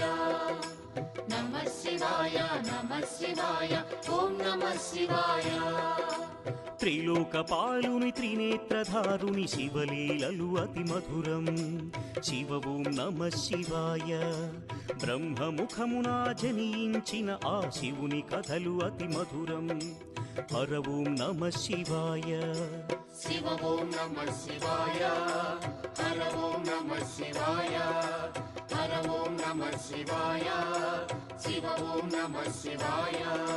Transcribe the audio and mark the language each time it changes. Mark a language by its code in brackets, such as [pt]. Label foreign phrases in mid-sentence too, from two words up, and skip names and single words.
[sa] नमः शिवाय नमः शिवाय ॐ नमः शिवाय। [te] త్రిలోకపాలుని త్రినేత్రధారుని శివలీలలు అతి మధురం శివ [sa] ఓం నమః శివాయ [te] బ్రహ్మముఖమునా జనించిన ఆ శివుని కథలు అతి మధురం హర [sa] ఓం నమః శివాయ शिव ॐ नमः शिवाय हर ॐ नमः शिवाय हर ॐ नमः शिवाय शिव ॐ नमः शिवाय।